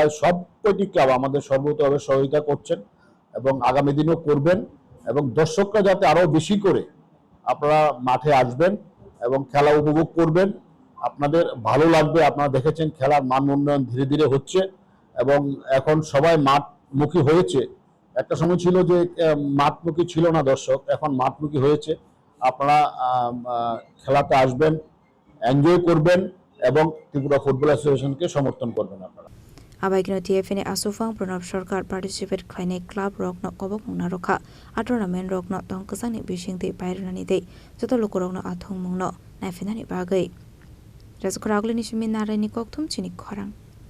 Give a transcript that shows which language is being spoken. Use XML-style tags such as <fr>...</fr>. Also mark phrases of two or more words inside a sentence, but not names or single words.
<bn>সব কয়টি ক্লাব আমাদের সর্বতভাবে সহায়তা করছেন এবং আগামী দিনও করবেন এবং দর্শকরা যাতে আরো বেশি করে আপনারা মাঠে আসবেন এবং খেলা উপভোগ করবেন আপনাদের ভালো লাগবে আপনারা দেখেছেন খেলার মান উন্নয়ন ধীরে ধীরে হচ্ছে এবং এখন সবাই মাঠমুখী হয়েছে একটা সময় ছিল যে মাঠমুখী ছিল না দর্শক এখন মাঠমুখী হয়েছে আপনারা খেলাতে আসবেন এনজয় করবেন এবং ত্রিপুরা ফুটবল অ্যাসোসিয়েশনকে সমর্থন করবেন আপনারা</bn> <trp>Abhaikino TFN Asufang Pranab Sarkar participate Khaine Club Rokno Kobok Naroka Tournament Rokno Tongkasani Bishingti Pairani Day Joto Lokorokno Athong Mungno Naifinani Bagai Rasukaraglini Shimin Narani Koktum Chini Korang</trp>